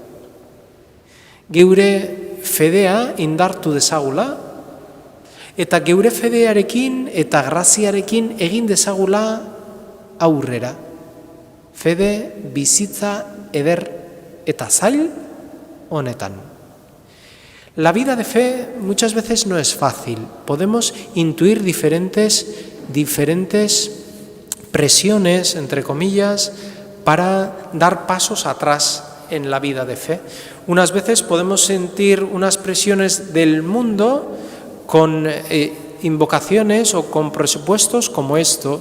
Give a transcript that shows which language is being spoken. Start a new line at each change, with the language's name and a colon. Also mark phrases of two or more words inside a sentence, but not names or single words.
Basque: Geure fedea indartu dezagula, eta geure fedearekin eta graziarekin egin dezagula aurrera. Fede bizitza eder eta zail honetan.
Spanish: La vida de fe muchas veces no es fácil. Podemos intuir diferentes presiones, entre comillas, para dar pasos atrás en la vida de fe. Unas veces podemos sentir unas presiones del mundo con invocaciones o con presupuestos como esto.